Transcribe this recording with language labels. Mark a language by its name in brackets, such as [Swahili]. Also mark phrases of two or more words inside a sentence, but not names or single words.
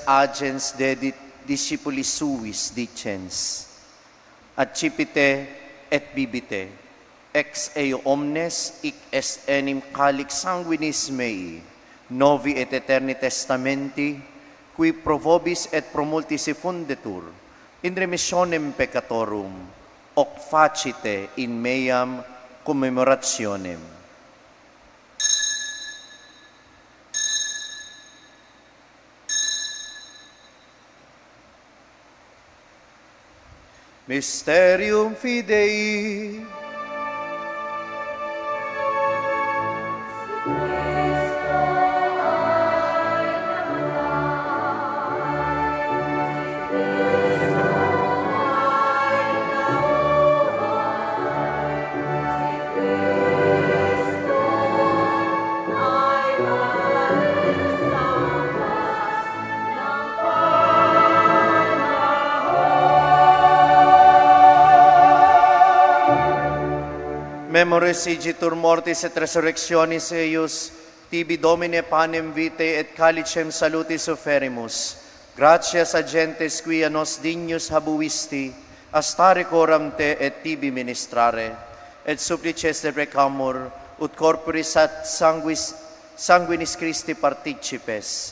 [Latin] agens dedit discipulis suis dicens, accipite et bibite, ex eo omnes, hic est enim calix sanguinis mei, novi et eterni testamenti, qui pro vobis et pro multis effundetur, in remissionem peccatorum, hoc facite in meam commemorationem. Mysterium Fidei. [Filipino] Cristo ay namatay, si Cristo ay nabuhay, si Cristo ay balik sa wakas ng [Latin] Memoris igitur mortis et resurrectionis eius, tibi Domine panem vitae et calicem salutis offerimus. Gratias agentes qui a nos dignos habuisti, astare coram te et tibi ministrare, et supplices te precamur, ut corporis et sanguinis Christi participes.